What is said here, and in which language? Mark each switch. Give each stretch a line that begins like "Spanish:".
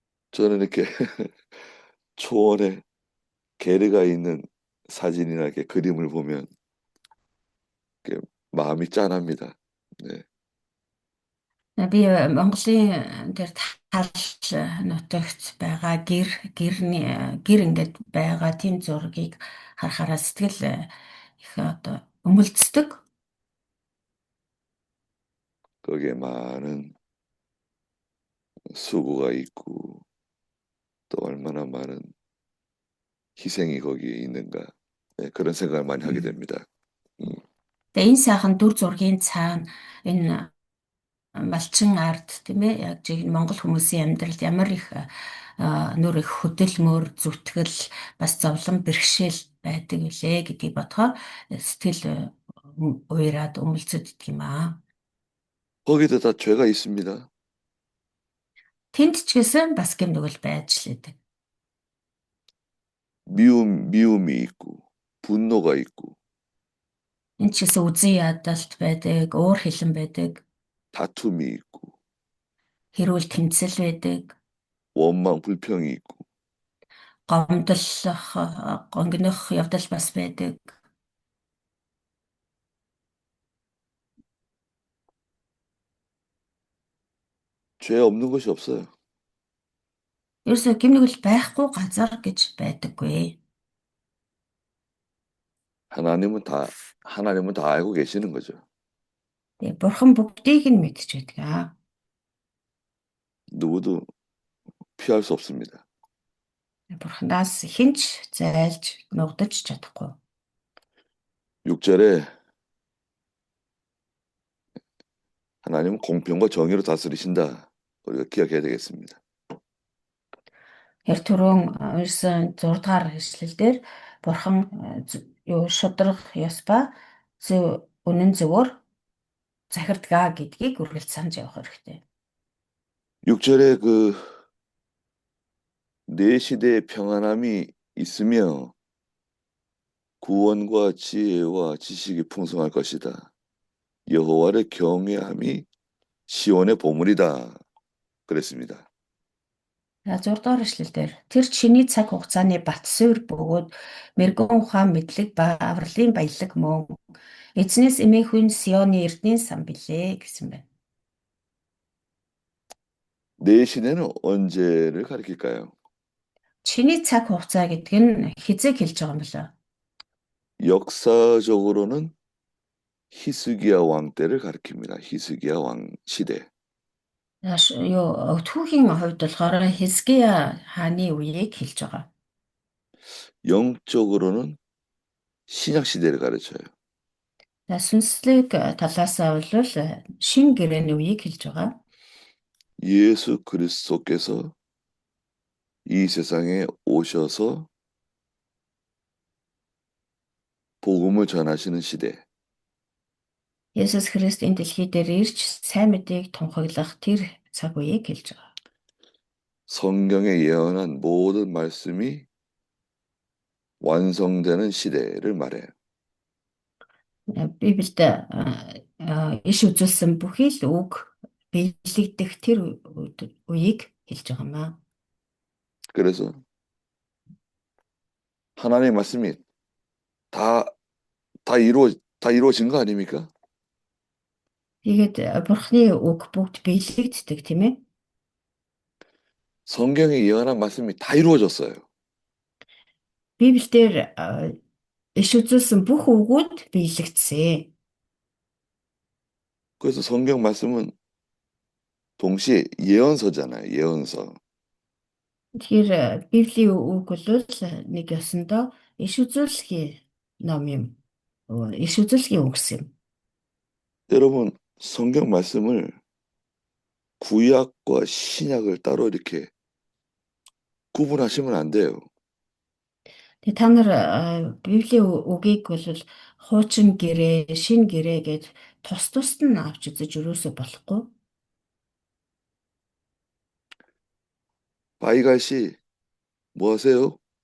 Korean: 저는 이렇게 초원에 게르가 있는 사진이나 이렇게 그림을 보면 이렇게 마음이 짠합니다. 네.
Mongolian: Би Монголын тэр тал нутагт байгаа гэр ингээд байгаа тийм зургийг харахаараа сэтгэл их одоо өмөлцдөг.
Korean: 거기에 많은 수고가 있고 또 얼마나 많은 희생이 거기에 있는가. 네, 그런 생각을 많이 하게 됩니다.
Mongolian: Тэгээ энэ сайхан дүр зургийн цаана энэ малчин ард тийм ээ яг жиг Монгол хүмүүсийн амьдралд ямар их нөр их хөдөлмөр зүтгэл бас зовлон бэрхшээл байдаг үлээ гэдгийг бодохоор сэтгэл уураад өмөлцөд идэх юм аа.
Korean: 거기도 다 죄가 있습니다.
Mongolian: Тэнд ч гэсэн бас гэм нүгэл байж л байдаг.
Korean: 미움이 있고 분노가 있고
Mongolian: Энд ч гэсэн үзэн ядалт байдаг, уур хилэн байдаг,
Korean: 다툼이 있고
Mongolian: хэрүүл тэмцэл байдаг,
Korean: 원망 불평이 있고
Mongolian: гомдлох, гонгинох явдал бас байдаг.
Korean: 죄 없는 것이 없어요.
Mongolian: Ерөөсөө гэм нүгэл байхгүй газар гэж байдаггүй.
Korean: 하나님은 다 알고 계시는 거죠.
Mongolian: Тэгээ бурхан бүгдийг нь мэдж байдаг аа.
Korean: 누구도 피할 수 없습니다.
Mongolian: Бурханаас хинч зайлж нугдаж чадахгүй.
Korean: 6절에 하나님은 공평과 정의로 다스리신다. 우리가 기억해야 되겠습니다.
Mongolian: Яг түрүүн уншсан 6 дугаар ишлэлдэр Бурхан юу шудраг ёс ба зөв үнэн зөвөр захирдгаа гэдгийг үргэлж санаж явах хэрэгтэй.
Korean: 6절에 그 내 시대에 평안함이 있으며 구원과 지혜와 지식이 풍성할 것이다. 여호와를 경외함이 시온의 보물이다. 그랬습니다.
Mongolian: 6 дугаар ишлэлдэр тэр чиний цаг хугацааны бат суурь бөгөөд мэрэгэн ухаан мэдлэг ба авралын баялаг мөн эзнээс эмээхүйн Сионы эрдэнийн сан билээ гэсэн байна.
Korean: 내 시대는 언제를 가리킬까요?
Mongolian: Чиний цаг хугацаа гэдэг нь хизээг хэлж байгаа юм болоо.
Korean: 역사적으로는 히스기야 왕 때를 가리킵니다. 히스기야 왕 시대.
Mongolian: Юу түүхийн хувьд болохоор Хизкия хааны үеийг хэлж байгаа.
Korean: 영적으로는 신약 시대를 가르쳐요.
Mongolian: Сүнслэг талаасаа бол шин гэрээний үеийг хэлж байгаа.
Korean: 예수 그리스도께서 이 세상에 오셔서 복음을 전하시는 시대.
Mongolian: Есүс Христ энэ дэлхий дээр ирж сайн мэдээг тунхаглах тэр цаг үеийг хэлж байгаа.
Korean: 성경에 예언한 모든 말씀이 완성되는 시대를 말해요.
Mongolian: Библиэд иш үзүүлсэн бүхий л үг биелэгдэх тэр үеийг хэлж байгаа юм аа.
Korean: 그래서 하나님의 말씀이 다 이루어진 거 아닙니까?
Mongolian: Тэгээд Бурхны үг бүгд биелэгддэг тийм ээ.
Korean: 성경에 예언한 말씀이 다 이루어졌어요.
Mongolian: Библиэлд иш үзүүлсэн бүх үгүүд биелэгдсэн.
Korean: 그래서 성경 말씀은 동시에 예언서잖아요. 예언서.
Mongolian: Тэгэхээр Библийн үг бол нэг ёсондоо иш үзүүлэлгийн ном юм. Иш үзүүлэлгийн үгс юм.
Korean: 여러분, 성경 말씀을 구약과 신약을 따로 이렇게 구분하시면 안 돼요.
Mongolian: Тэгээ та нар Библийн үгийг бол хуучин гэрээ, шин гэрээ гэж тус тусд нь авч үзэж өрөөсө болохгүй.
Korean: 바이갈 씨, 뭐 하세요?